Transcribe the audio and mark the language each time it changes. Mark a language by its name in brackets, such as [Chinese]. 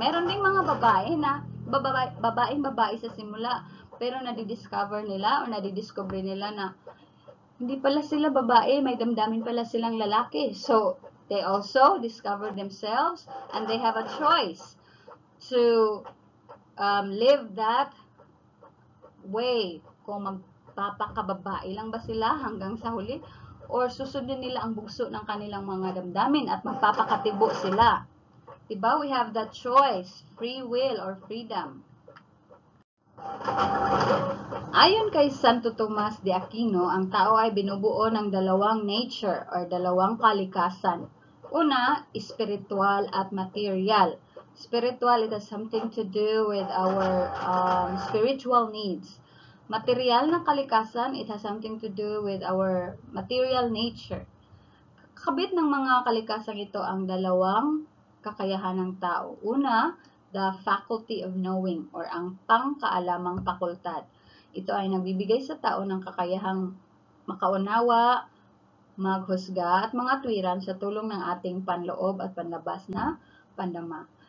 [Filipino] Meron ding mga babae na babae sa simula, pero nadidiscover nila o nadidiscover nila na hindi pala sila babae, may damdamin pala silang lalaki. [English] So, they also discover themselves and they have a choice to live that way. [Filipino] Kung magpapakababae lang ba sila hanggang sa huli or susundin nila ang bugso ng kanilang mga damdamin at magpapakatibo sila. Diba? [English] We have that choice, free will or freedom. [Filipino] Ayon kay Santo Tomas de Aquino, ang tao ay binubuo ng dalawang nature or dalawang kalikasan. Una, spiritual at material. [English] Spiritual, it has something to do with our spiritual needs. [Filipino] Material na kalikasan, [English] it has something to do with our material nature. [Filipino] Kabit ng mga kalikasang ito ang dalawang kakayahan ng tao. [English] Una, the faculty of knowing or [Filipino] ang pangkaalamang fakultad. Ito ay nagbibigay sa tao ng kakayahang makaunawa, maghusga at mga tuwiran sa tulong ng ating panloob at panlabas na pandama.